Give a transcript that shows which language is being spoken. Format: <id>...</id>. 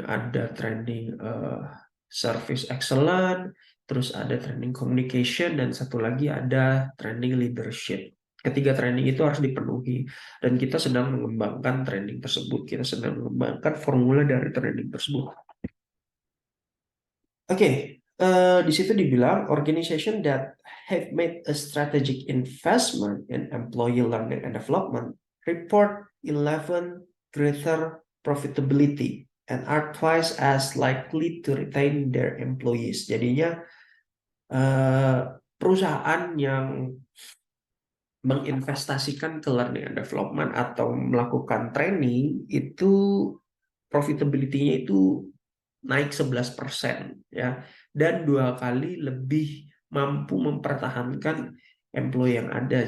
<id>Ada training service excellent, terus ada training communication, dan satu lagi ada training leadership. Ketiga training itu harus dipenuhi, dan kita sedang mengembangkan training tersebut. Kita sedang mengembangkan formula dari training tersebut. Oke, di situ dibilang</id> <en>organization that have made a strategic investment in employee learning and development report 11 greater profitability and are twice as likely to retain their employees.</en> <id>Jadinya perusahaan yang menginvestasikan ke learning and development atau melakukan training itu profitability-nya itu naik 11% ya, dan 2 kali lebih mampu mempertahankan employee yang ada.</id>